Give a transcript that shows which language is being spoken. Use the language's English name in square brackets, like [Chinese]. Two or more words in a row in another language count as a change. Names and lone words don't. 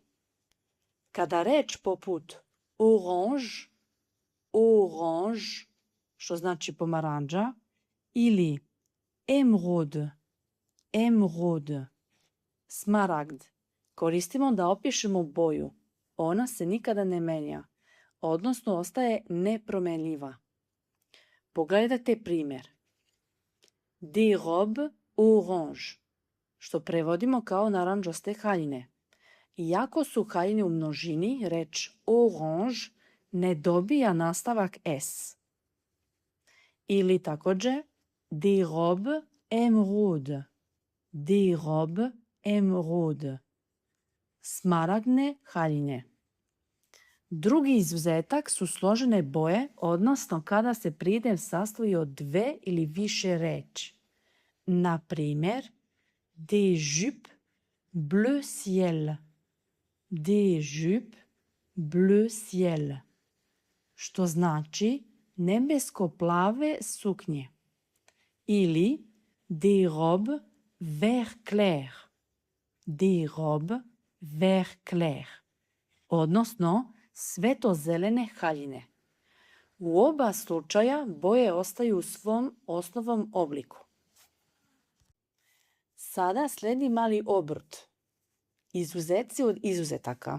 [Serbian] Kada reč poput [French] orange, orange, [Serbian] što znači pomaranđa, ili [French] émeraude, émeraude, [Serbian] smaragd, koristimo da opišemo boju. Ona se nikada ne menja, odnosno ostaje nepromenljiva. Pogledajte primjer. [French] Des robes orange, [Serbian] što prevodimo kao naranđaste haljine. Iako su haljine u množini, reč orange ne dobija nastavak s. Ili također [French] des robes émeraude, des robes émeraude, [Serbian] smaragdne haljine. Drugi izuzetak su složene boje, odnosno kada se pridev sastoji od dve ili više reči. Na primjer, [French] des jupes bleu ciel, des jupes bleu ciel, [Serbian] što znači nebesko-plave suknje. [French] Ili des robes vert clair, des robes vert clair, [Serbian] odnosno svetlo-zelene haljine. U oba slučaja boje ostaju u svom osnovnom obliku. Sada slijedi mali obrt. Izuzeci od izuzetaka.